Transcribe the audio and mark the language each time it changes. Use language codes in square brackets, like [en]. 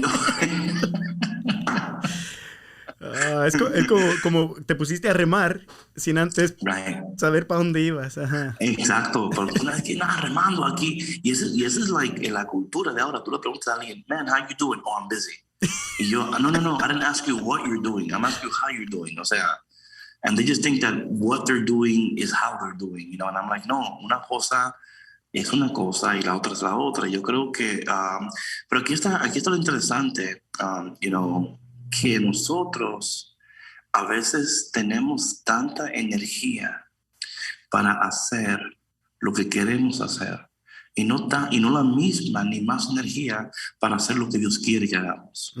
[es] No. Es como te pusiste a remar sin antes [en] Right. [es] saber para dónde ibas. Ajá. Exacto, pero tú sabes que nada, remando aquí. Y ese es like en la cultura de ahora. Tú le preguntas a alguien, man, [en] how you doing? Oh, I'm busy. Y yo, no, I didn't ask you what you're doing. I'm asking you how you're doing. O sea, and they just think that what they're doing is how they're doing, you know, and I'm like, [es] no, una cosa es una cosa y la otra [en] es la otra. [es] Yo creo que, pero aquí está lo interesante, you know, que nosotros a veces tenemos tanta energía para hacer lo que queremos hacer y no la misma ni más energía para hacer lo que Dios quiere que hagamos.